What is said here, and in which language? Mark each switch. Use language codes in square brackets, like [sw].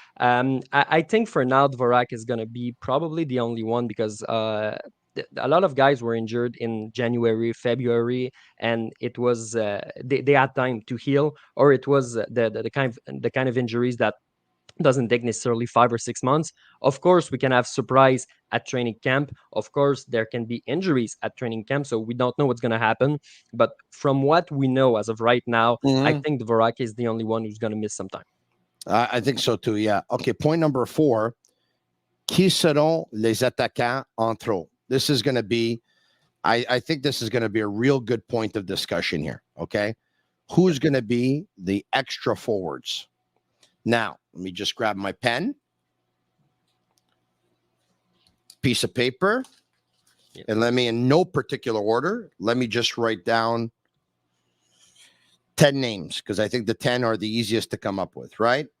[en] I think for now Dvorak is gonna be probably the only one, because a lot of guys were injured in January, February, and it was they had time to heal, or it was the kind of injuries that doesn't take necessarily 5 or 6 months. Of course, we can have surprise at training camp. Of course, there can be injuries at training camp, so we don't know what's going to happen. But from what we know as of right now, I think Dvorak is the only one who's going to miss some time. I think so too, yeah. Okay, point number 4. [fr] Qui seront les attaquants en trop? [en] This is going to be, I think this is going to be a real good point of discussion here, okay? Who's going to be the extra forwards? Now, let me just grab my pen, piece of paper, and let me, in no particular order, let me just write down 10 names, because I think the 10 are the easiest to come up with, right?